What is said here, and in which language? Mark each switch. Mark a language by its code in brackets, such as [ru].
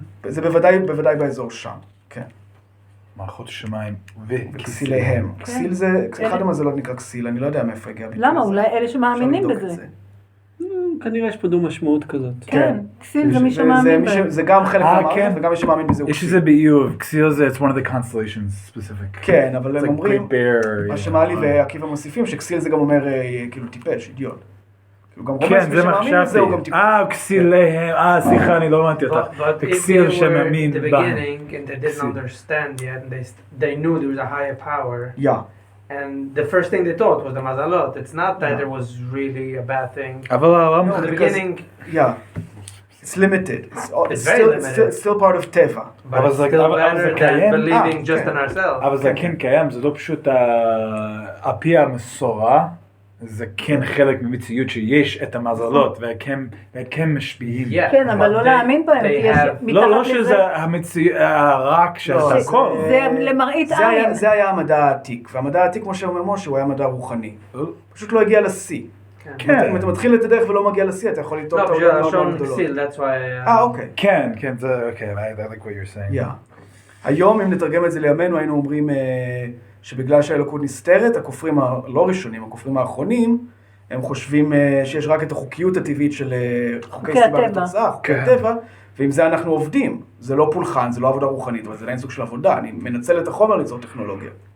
[he] זה בוודאי באזור שם, כן. מערכות שמיים וכסיליהם. כסיל זה, אחד המזלות נקרא כסיל, אני לא יודע מאיפה הגיע ביטוי. למה? אולי אלה שמאמינים בזה. כנראה יש פה דו משמעות כזאת. כן, כסיל זה מי שמאמין בזה. זה גם חלק מהמערכת וגם מי שמאמין בזה הוא כסיל. יש איזה באיוב, כסיל זה, [en] it's one of the constellations specific. [he] כן, אבל הם אומרים, מה שמעלי ועקיבא מוסיפים, שכסיל זה גם אומר כאילו טיפש, אידיוט. כן, זה מה חשבתי. כסיליהם, סליחה, אני לא הבנתי אותך. כסיל שמאמין בה. [en] But if they were in the beginning and they didn't understand yet, they knew there was a higher power. Yeah. And the first thing they thought was the mazalot. It's not that there was really a bad thing. [he] אבל [en] in the beginning, It's limited. It's very limited. It's still part of טבע. But it's still better than believing just in ourselves. [he] אבל זה כן קיים, זה לא פשוט על פי המסורה, זה כן חלק ממציאות שיש את המזלות, וכן משפיעים. כן, אבל לא להאמין בהם, לא שזה רק שזה הכל. זה למראית עין. זה היה המדע העתיק, והמדע העתיק, כמו שאומר משה, הוא היה מדע רוחני. פשוט לא הגיע לשיא. אם אתה מתחיל את הדרך ולא מגיע לשיא, אתה יכול לטעות לא, טעויות מאוד בשביל גדולות. [en] הלשון that's why... [he] אוקיי. כן, זה, אוקיי, [en] I like what you're saying. [he] היום, אם נתרגם את זה לימינו, היינו אומרים שבגלל שהאלוקות נסתרת, הכופרים הלא ראשונים, הכופרים האחרונים, הם חושבים שיש רק את החוקיות הטבעית של חוקי סיבה ותוצאה, חוקי הטבע, ועם זה אנחנו עובדים. זה לא פולחן, זה לא עבודה רוחנית, אבל זה לא סוג של עבודה. אני מנצל את החומר ליצור טכנולוגיה.